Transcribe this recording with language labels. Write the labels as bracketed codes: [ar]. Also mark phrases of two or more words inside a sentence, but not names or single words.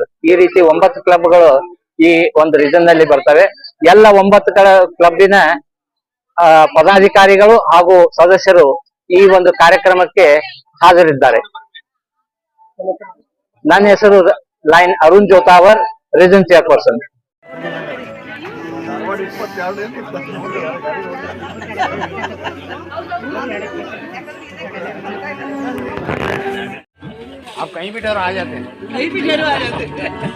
[kn] ಈ ರೀತಿ 9 ಕ್ಲಬ್ಗಳು ಈ ಒಂದು ರೀಜನ್ ನಲ್ಲಿ ಬರ್ತವೆ. ಎಲ್ಲ 9 ಕ್ಲಬ್ಬಿನ ಪದಾಧಿಕಾರಿಗಳು ಹಾಗೂ ಸದಸ್ಯರು ಈ ಒಂದು ಕಾರ್ಯಕ್ರಮಕ್ಕೆ ಹಾಜರಿದ್ದಾರೆ. ನನ್ನ ಹೆಸರು ಲೈನ್ ಅರುಣ್ ಜೋತಾವರ್, [en] region chairperson. [hi] आप कहीं भी ठहरो आ जाते हैं, कहीं भी ठहरो आ जाते हैं।